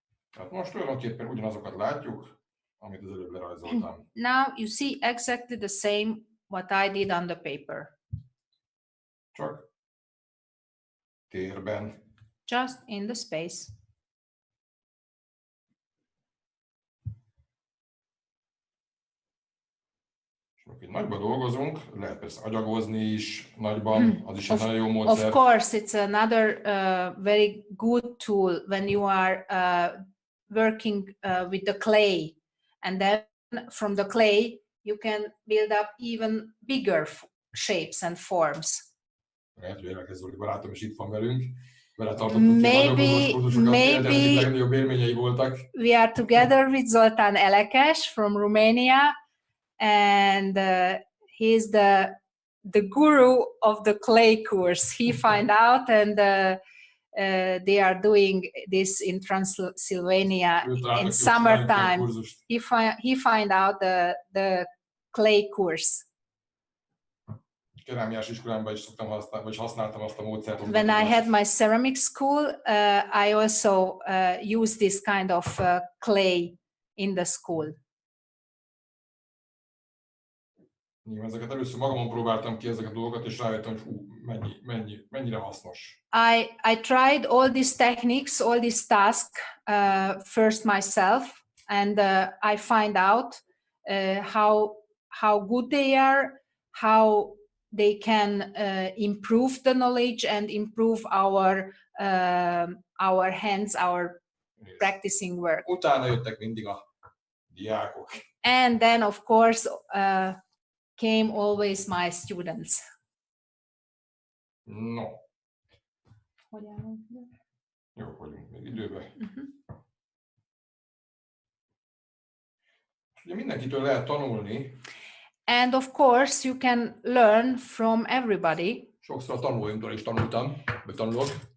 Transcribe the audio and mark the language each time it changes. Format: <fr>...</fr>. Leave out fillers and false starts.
<hu>Tehát most tulajdonképpen ugyanazokat látjuk, amit az előbb lerajzoltam.</hu> <en>Now you see exactly the same what I did on the paper.</en> <hu>Csak térben.</hu> <en>Just in the space.</en> <hu>Így nagyban dolgozunk, lehet persze agyagozni is nagyban, az is egy nagyon jó módszer.</hu> <en>Of course, it's another very good tool when you are working with the clay, and then from the clay you can build up even bigger shapes and forms.</en> <hu>Lehet, hogy Érdekes Zoli barátom is itt van velünk.</hu> <en>Maybe</en> <hu>legnagyobb élményei voltak.</hu> <en>We are together with Zoltán Elekes from Romania, and he's the guru of the clay course. He find out, and they are doing this in Transylvania in summertime. He find out the clay course.</en> <hu>Kerámiás iskolámban is szoktam használni, vagy használtam azt a módszert.</hu> <en>When I had my ceramic school, I also used this kind of clay in the school.</en> <hu>Ezeket először magamon próbáltam ki ezeket a dolgokat, és rájöttem, hogy mennyire hasznos.</hu> <en>I tried all these techniques, all these tasks first myself, and I find out how good they are, how they can improve the knowledge and improve our hands, our practicing work.</en> <hu>Utána jöttek mindig a diákok.</hu> <en>And then, of course, came always my students.</en> <hu>No. Jó vagyunk még időben. Ugye mindenkitől lehet tanulni.</hu> <en>And of course, you can learn from everybody.</en> <hu>Sokszor a tanulóimtól is tanultam, vagy tanulok.</hu>